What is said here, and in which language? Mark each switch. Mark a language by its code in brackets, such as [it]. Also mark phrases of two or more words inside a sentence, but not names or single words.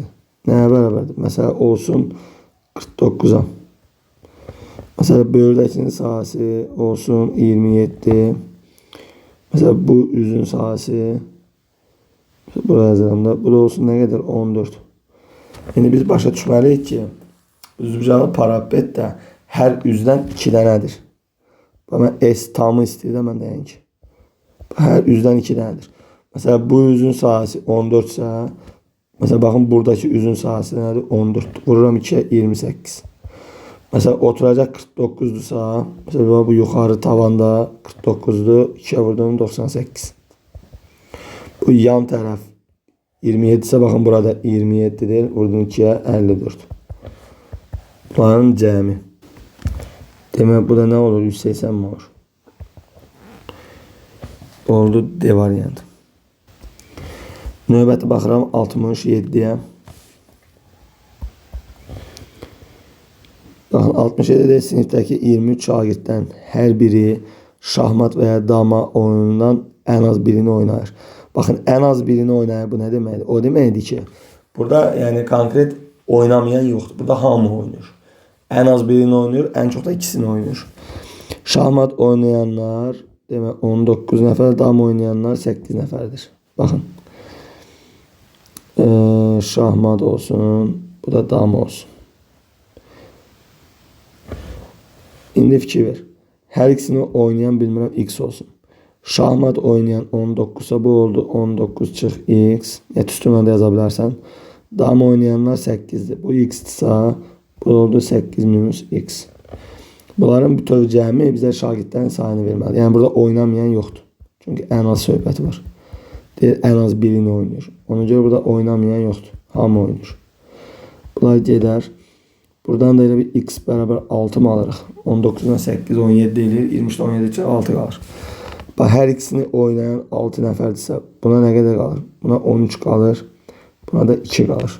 [tr] Neye beraberdir? Mesela olsun 49'a. Mesela böyledekinin sahası olsun 27. Mesela bu üzün sahası. [az] Buraya yazıramda. [tr] Bu da olsun ne kadar? 14. [az] Şimdi biz başa düşməliyik ki üzbucağı parabet də hər üzdən 2 dənədir. Ben S tamı istəyirəm mən deyən ki. Hər üzdən 2 dənədir. [tr] Mesela bu üzün sahası 14 ise mesela bakın buradaki üzün sahası nədir? [az] 14. Vururam 2'ye 28. [tr] Mesela oturacak 49'dursa mesela bu yukarı tavanda 49'du. [az] 2'ye vurdum 98. [tr] Bu yan taraf 27 ise bakın burada 27'dir. [az] Vurdum 2'ye 54. Bunların cəmi. [tr] Demek bu da ne olur? 180 mi olur? [az] Oldu D variantı. Növbəti baxıram 67'ye. Baxın 67'de sinifdəki 23 şagirddən hər biri şahmat veya dama oyunundan [tr] en az birini [az] oynayır. [tr] Bakın en az birini oynayır. [az] Bu ne deməkdir? O deməkdir ki burada [tr] yani konkret oynamayan yoktur. Burada hamı oynuyor. En az birini oynuyor. En çok da ikisini oynuyor. [az] Şahmat oynayanlar demek 19 nəfər. Dama oynayanlar 8 nəfərdir. [tr] Bakın. Şahmat olsun. [az] Bu da dama olsun. İndi fikir ver. Her ikisini oynayan bilmirəm x olsun. Şahmat oynayan 19 ise bu oldu 19 çıx x. [tr] Net üstüne de yazabilirsen. Dama oynayanlar 8'dir. Bu x ise bu oldu 8 minus x. [az] Bunların bütöv cəmi bizə şagirdlərin sayını verməli. [tr] Yani burada oynamayan yoktur. [az] Çünkü [tr] en az [az] söhbəti var. [tr] Deyir, en az birini oynuyor. Ona göre burada oynamayan yoktur. [az] Hamı oynuyor. Bunlar gedər. Buradan da elə bir x beraber 6 mı alırıq? 19'dan 8, 17 eləyir. 23'den 17 çıxır, 6 qalır. Bax, hər ikisini oynayan 6 nəfərdirsə, buna nə qədər qalır? Buna 13 qalır. Buna da 2 qalır.